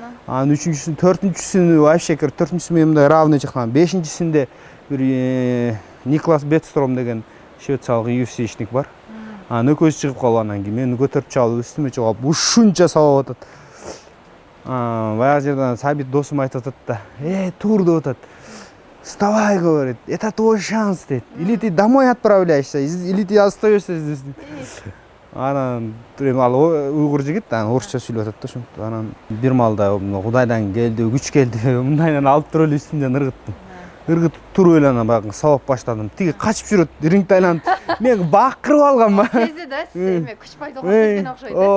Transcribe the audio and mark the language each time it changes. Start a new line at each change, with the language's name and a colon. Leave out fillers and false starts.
Kyrgyz: Анан үчүнчүсүн, төртүнчүсүн вообще төртүнчүсү мен мындай равный чыктым. Бешинчисинде бир Никлас Бетстром деген швециялык UFC-шник бар. Анан экөөсү чыгып калып, анан кийин мени көтөрүп чалып, үстүмө чыгып алып, ушунча сабап атат. Баягы жерден Сабит досум айтып атат да, тур деп атат.
Russian: Вставай, говорит, это твой шанс, дейт. Или ты домой отправляешься, или ты остаешься здесь.
Kyrgyz: Анан ал уйгур жигит, анан орусча сүйлөп атат да ошентип. Анан бир маалда Кудайдан келди, күч келди, мындайдан алып туруп эле үстүмдөн ыргыттым. Ыргытып туруп эле анан баягы сабап баштадым. Тиги качып жүрөт, рингде айланып, мен бакырып алганмын. Сезди да, сиз эме күч пайда болуп кеткен окшойт.